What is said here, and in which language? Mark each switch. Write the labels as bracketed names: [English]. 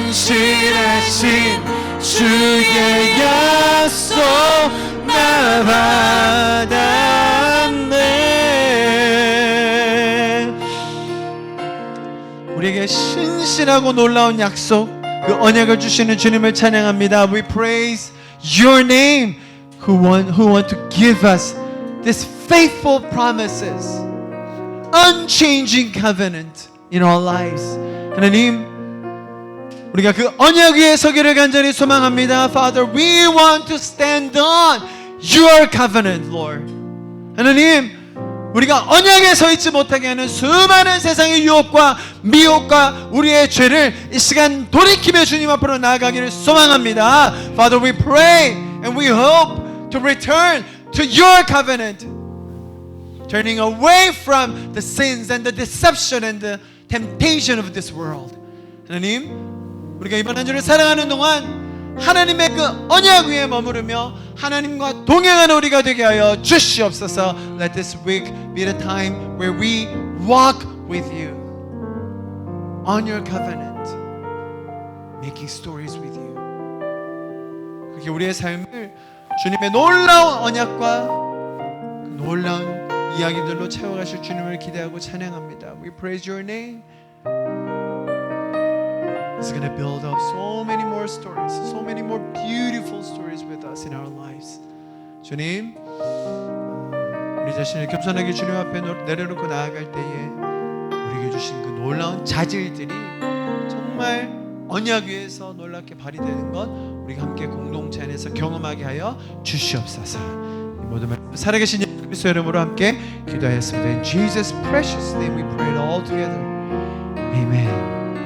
[Korean] 신실하신 주의 약속 나 받았네. 우리에게 신실하고 놀라운 약속, 그 언약을 주시는 주님을 찬양합니다. [English] We praise your name, who want to give us these faithful promises, unchanging covenant in our lives. [Korean] 하나님, 우리가 그 언약 위에 서기를 간절히 소망합니다. [English] Father, we want to stand on your covenant, Lord. [Korean] 하나님, 우리가 언약에 서 있지 못하게 하는 수많은 세상의 유혹과 미혹과 우리의 죄를 이 시간 돌이키며 주님 앞으로 나아가기를 소망합니다. [English] Father, we pray and we hope to return to your covenant, turning away from the sins and the deception and the temptation of this world. [Korean] 하나님, 우리가 이번 한 주를 살아가는 동안 하나님의 그 언약 위에 머무르며 하나님과 동행하는 우리가 되게 하여 주시옵소서. [English] Let this week be the time where we walk with you on your covenant, making stories with you. [Korean] 그렇게 우리의 삶을 주님의 놀라운 언약과 그 놀라운 이야기들로 채워가실 주님을 기대하고 찬양합니다. [English] We praise your name. He's going to build up so many more stories, so many more beautiful stories with us in our lives. [Korean] 주님, 우리 자신을 겸손하게 주님 앞에 내려놓고 나아갈 때에 우리에게 주신 그 놀라운 자질들이 정말 언약 위에서 놀랍게 발휘되는 것 우리가 함께 공동체 안에서 경험하게 하여 주시옵소서. 이 모든 말씀 살아계신 예수 그리스도 이름으로 함께 기도하였습니다. [English] In Jesus' precious name we pray it all together. Amen.